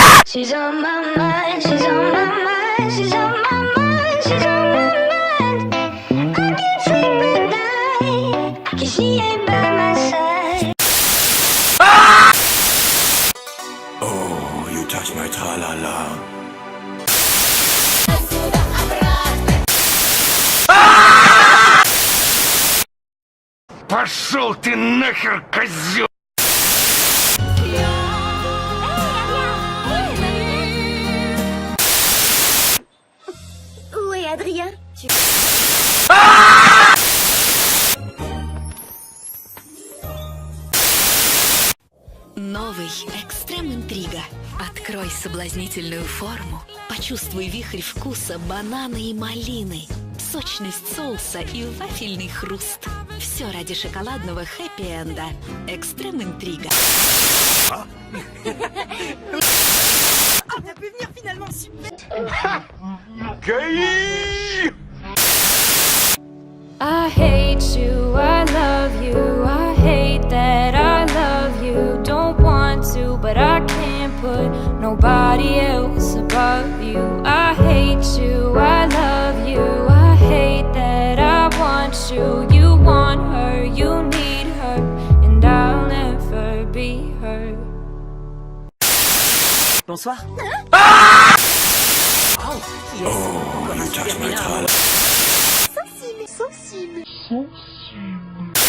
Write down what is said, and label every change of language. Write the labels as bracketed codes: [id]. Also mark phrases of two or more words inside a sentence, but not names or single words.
[en] She's on my mind, she's on my mind, she's on my mind, she's on my mind. I can't sleep at night, 'cause she ain't by my side. Oh, you touch my tra-la-la. [ru] Пошел ты нахер, козел! [fr] Où est Adrien? [ru] Новый экстрем-интрига. Открой соблазнительную форму. Почувствуй вихрь вкуса банана и малины, сочность соуса и вафельный хруст. Все ради шоколадного хэппи-энда. Экстрем-интрига. [en] I hate you, I love you, I hate that I love you. Don't want to, but I can't put nobody else above you. I hate you, I love you, I hate that I want you. You want her, you need her, and I'll never be her. [fr] Bonsoir. Oh, qui est-ce? [en] Oh, you touch my tra-la-la. [fr] Sensible, sensible. Sensible.